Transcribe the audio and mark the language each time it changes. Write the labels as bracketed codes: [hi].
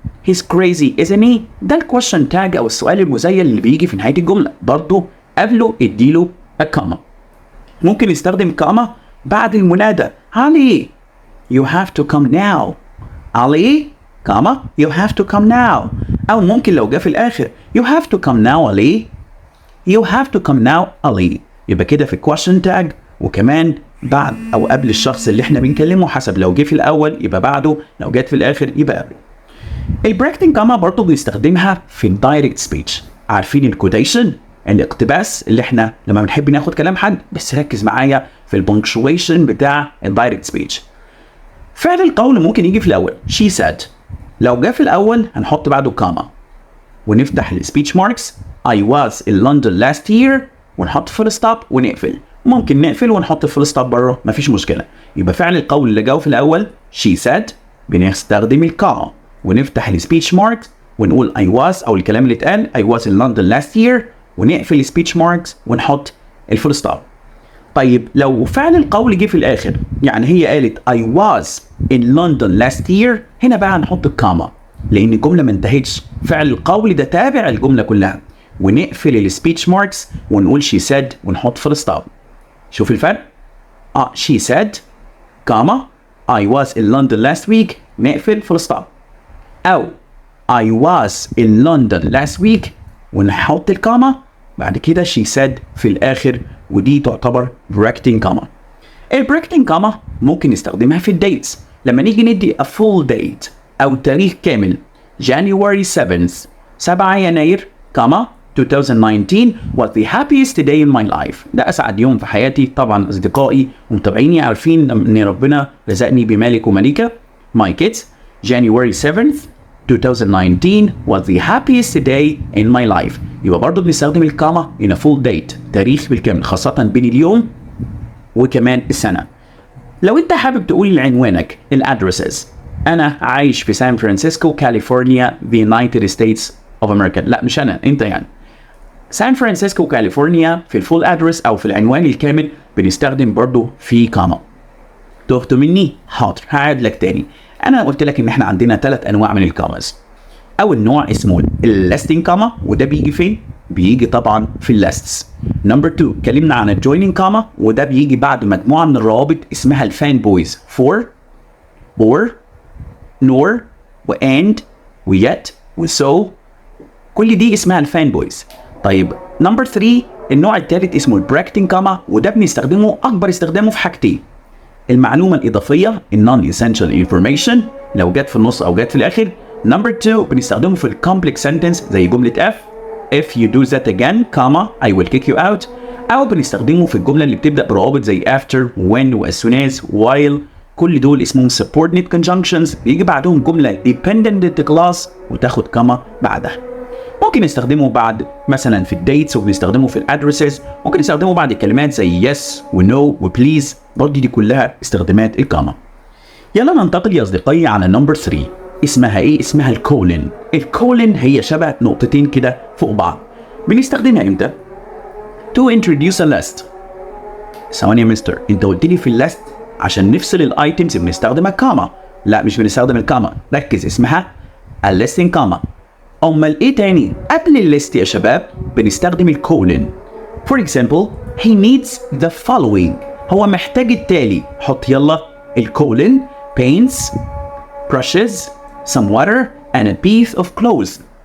[en] He's crazy isn't he? [ar] ده الكويشن تاج او السؤال المزيل اللي بيجي في نهاية الجملة. برضو قبله اديله الكاما. ممكن نستخدم كاما بعد المنادى. [en] علي you have to come now. علي comma you have to come now. [ar] أو ممكن لو جه في الآخر [en] you have to come now [ar] علي. [en] you have to come now علي. [ar] يبقى كده في question tag، وكمان بعد أو قبل الشخص اللي احنا بنكلمه، حسب لو جه في الأول يبقى بعده، لو جت في الآخر يبقى قبله. البراكتنج كاما برضه بنستخدمها في الدايركت سبيتش. عارفين الكوتيشن؟ الاقتباس اللي احنا لما بنحب ناخد كلام حد، بس ركز معايا في البنكشويشن بتاع الدايركت سبيتش. فعل القول ممكن يجي في الأول [en] she said. [ar] لو جه في الأول هنحط بعده كاما ونفتح السبيتش ماركس. [en] I was in London last year [ar] ونحط فول ستوب ونقفل. ممكن نقفل ونحط فول ستوب بره، مفيش مشكلة. يبقى فعل القول اللي جاوا في الأول [en] she said [ar] بنستخدم الكاما ونفتح السبيتش ماركس ونقول [en] I was [ar] أو الكلام اللي اتقال [en] I was in London last year [ar] ونقفل السبيتش ماركس ونحط الفول ستوب. طيب لو فعل القول جه في الآخر، يعني هي قالت [en] I was in London last year، [ar] هنا بقى هنحط الكاما لأن الجملة ما انتهتش. فعل القول ده تابع الجملة كلها، ونقفل السبيتش ماركس ونقول [en] she said [ar] ونحط فول ستوب. شوف الفرق؟ [en] she said comma I was in London last week [ar] نقفل فول ستوب. أو [en] I was in London last week [ar] ونحط الكاما، بعد كده [en] she said [ar] في الآخر، ودي تعتبر براكتنج كاما. البراكتنج كاما ممكن نستخدمها في الديتس. لما نيجي ندي [en] a full date [ar] أو تاريخ كامل [en] January 7th [ar] 7 يناير كاما [en] 2019 was the happiest day in my life. [ar] ده أسعد يوم في حياتي. طبعا أصدقائي ومتابعيني عارفين إن ربنا رزقني بمالك وملكة. [en] My kids January 7th 2019 was the happiest day in my life. [ar] يبقى برضه بنستخدم الكاما [en] in a full date [ar] تاريخ بالكامل، خاصة بين اليوم وكمان السنة. لو انت حابب تقول لعنوانك الادرسز، انا عايش في سان فرانسيسكو كاليفورنيا [en] the United States of America. [ar] لا مش انا، انت يعني. سان فرانسيسكو كاليفورنيا في الفول ادرس او في العنوان الكامل بنستخدم برضه في كاما. تهت مني؟ حاضر هعيد لك تاني. انا قلت لك ان احنا عندنا 3 انواع من الكاماز. اول نوع اسمه الليستنج كاما، وده بيجي فين؟ بيجي طبعا في الليستس. نمبر 2 اتكلمنا عن الجويننج كاما، وده بيجي بعد مجموعه من الروابط اسمها الفان بويز [en] for or nor and [ar] وyet وso، كل دي اسمها الفان بويز. طيب نمبر 3 النوع الثالث اسمه البراكتنج كاما، وده بنستخدمه اكبر استخدامه في حاجتين: المعلومه الاضافيه [en] non essential information [ar] لو جت في النص او جت في الاخر. نمبر 2 بنستخدمه في الكومبلكس سنتنس زي جمله [en] if you do that again comma I will kick you out، [ar] او بنستخدمه في الجمله اللي بتبدا بروابط زي after when و as soon as while. كل دول اسمهم subordinate conjunctions، بيجي بعدهم جمله dependent clause وتاخد كاما بعدها. ممكن نستخدمه بعد مثلا في الديتس، وبنستخدمه في الادرسز، ممكن نستخدمه بعد الكلمات زي yes و no و please، برضه دي كلها استخدامات الكاما. يلا ننتقل يا اصدقائي على نمبر 3. اسمها ايه؟ اسمها الكولن. الكولن هي شبه نقطتين كده فوق بعض. بنستخدمها امتى؟ [en] to introduce a list. [ar] ثواني يا مستر، انت قلت لي في الليست عشان نفصل الايتمز بنستخدم الكاما. لا مش بنستخدم الكاما، ركز، اسمها الليستنج كاما. امال ايه تاني؟ قبل الليست يا شباب بنستخدم الكولن. [en] For example he needs the following، [ar] هو محتاج التالي. حط يلا الكولن [en] paints brushes, some water and a piece of clothes.